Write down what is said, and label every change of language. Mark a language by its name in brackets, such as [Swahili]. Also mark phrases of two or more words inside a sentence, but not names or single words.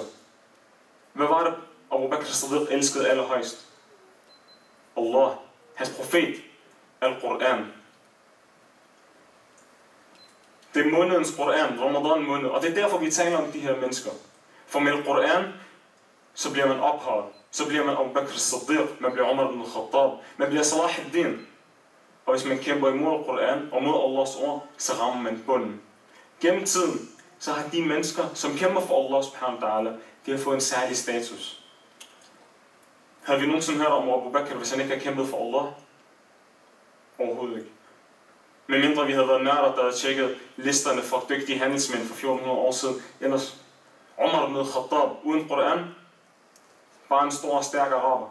[Danish] Hvad var det, Abu Bakr as-Siddiq elskede allerhøjst? Allah, hans profet, Al-Quran. Det er månedens Quran, Ramadan måned, og det er derfor, vi taler om de her mennesker. For med Al-Quran så bliver man ophøjet. Så bliver man Abu Bakr as-Siddiq, man bliver Umar ibn Khattab, man bliver Salah ad-Din. Og hvis man kæmper imod Koran og mod Allahs ord, så rammer man bunden. Gennem tiden, så har de mennesker, som kæmper for Allah [Arabic] سبحانه وتعالى, [Danish] de har fået en særlig status. Havde vi nogensinde hørt om Abu Bakr, hvis han ikke har kæmpet for Allah? Overhovedet ikke. Men mindre vi havde været nørder, der havde tjekket listerne for dygtige handelsmænd for 1400 år siden. Ellers Umar ibn Khattab uden Koran, bare en stor og stærk araber.